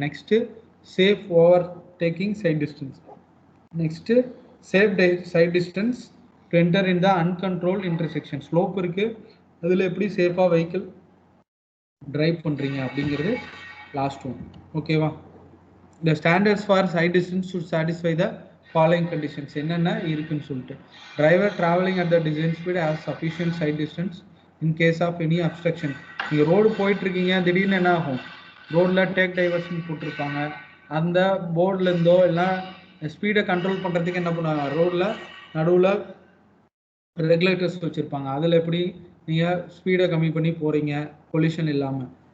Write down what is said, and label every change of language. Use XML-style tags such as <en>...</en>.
<en>Next safe over taking sight distance. Next safe sight distance to enter in the uncontrol intersection.</en> <ta>Slope இருக்குது, அதில் எப்படி சேஃபாக vehicle drive பண்ணுறீங்க அப்படிங்கிறது லாஸ்ட் ஒன். ஓகேவா?</ta> <en>The standards for side distance should satisfy the following conditions.</en> <ta>என்னென்ன இருக்குன்னு சொல்லிட்டு,</ta> <en>driver traveling at the design speed has sufficient side distance in case of any obstruction.</en> <ta>நீங்கள் ரோடு போயிட்டு இருக்கீங்க, திடீர்னு என்ன ஆகும், ரோடில் டேக் டைவர்ஷன் போட்டிருப்பாங்க, அந்த போர்ட்லேருந்தோ இல்லை ஸ்பீடை கண்ட்ரோல் பண்ணுறதுக்கு என்ன பண்ணுவாங்க, ரோடில் நடுவில் ரெகுலேட்டர்ஸ் வச்சுருப்பாங்க, அதில் எப்படி நீங்கள் ஸ்பீடை கம்மி பண்ணி போகிறீங்க கொலிஷன் இல்லாமல்.</ta>